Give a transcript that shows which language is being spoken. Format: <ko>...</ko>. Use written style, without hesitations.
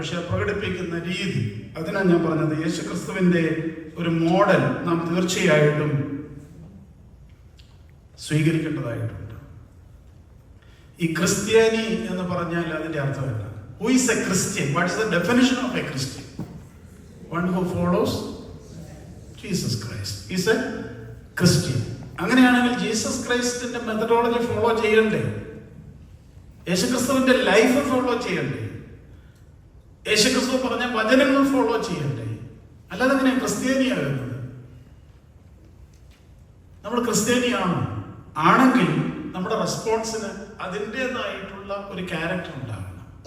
<ml>പക്ഷെ പ്രകടിപ്പിക്കുന്ന രീതി, അതിനാണ് ഞാൻ പറഞ്ഞത്, യേശുക്രിസ്തുവിന്റെ ഒരു മോഡൽ നാം തീർച്ചയായിട്ടും സ്വീകരിക്കേണ്ടതായിട്ടുണ്ട്. ഈ ക്രിസ്ത്യാനി എന്ന് പറഞ്ഞാൽ അതിന്റെ അർത്ഥം എന്താ?</ml> <en>Who is a Christian? What is the definition of a Christian? One who follows Jesus Christ is a Christian.</en> <ml>അങ്ങനെയാണെങ്കിൽ ജീസസ് ക്രൈസ്റ്റിന്റെ മെത്തഡോളജി ഫോളോ ചെയ്യണ്ടേ? യേശുക്രിസ്തുവിന്റെ ലൈഫ് ഫോളോ ചെയ്യണ്ടേ? യേശുക്രിസ്തു പറഞ്ഞ വചനങ്ങൾ ഫോളോ ചെയ്യണ്ടേ? അല്ലാതെ എങ്ങനെ ക്രിസ്ത്യാനിയാകുന്നത്? നമ്മൾ ക്രിസ്ത്യാനിയാണോ? ആണെങ്കിൽ നമ്മുടെ റെസ്പോൺസിന് അതിൻ്റെതായിട്ടുള്ള ഒരു ക്യാരക്ടർ ഉണ്ടാകണം.</ml>